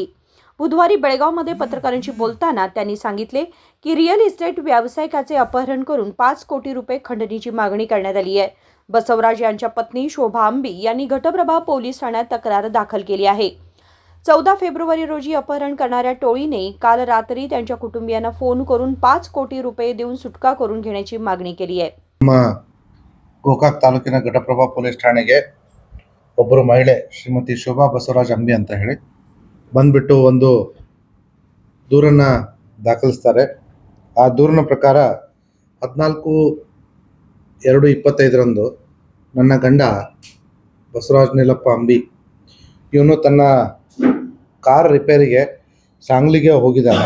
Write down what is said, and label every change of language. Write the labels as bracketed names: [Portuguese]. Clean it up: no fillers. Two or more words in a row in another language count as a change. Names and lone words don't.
[Marathi] बुधवारी बेळगावमध्ये पत्रकारांशी बोलताना त्यांनी सांगितले की रिअल इस्टेट व्यावसायिकाचे अपहरण करून 5 कोटी रुपये खंडणीची मागणी करण्यात आली आहे। बसवराज यांच्या पत्नी शोभा अंबी यांनी घटप्रभा पोलीस ठाण्यात तक्रार दाखल केली आहे। 14 फेब्रुवारी रोजी अपहरण करणाऱ्या टोळीने काल रात्री त्यांच्या कुटुंबियांना फोन करून 5 कोटी रुपये देऊन सुटका करून घेण्याची मागणी केली आहे। [Kannada] ಗೋಕಾಕ್ ತಾಲೂಕಿನ ಘಟಪ್ರಭಾ ಪೊಲೀಸ್ ಠಾಣೆಗೆ ಒಬ್ಬರು ಮಹಿಳೆ ಶ್ರೀಮತಿ ಶೋಭಾ ಬಸವರಾಜ್ ಅಂಬಿ ಅಂತ ಹೇಳಿ ಬಂದ್ಬಿಟ್ಟು ಒಂದು ದೂರನ್ನ ದಾಖಲಿಸ್ತಾರೆ। ಆ ದೂರಿನ ಪ್ರಕಾರ 14/2/25ರಂದು ನನ್ನ ಗಂಡ ಬಸವರಾಜ್ ನಿಲಪ್ಪ ಅಂಬಿ ಇವನು ತನ್ನ ಕಾರ್ ರಿಪೇರಿಗೆ ಸಾಂಗ್ಲಿಗೆ ಹೋಗಿದ್ದಾನೆ।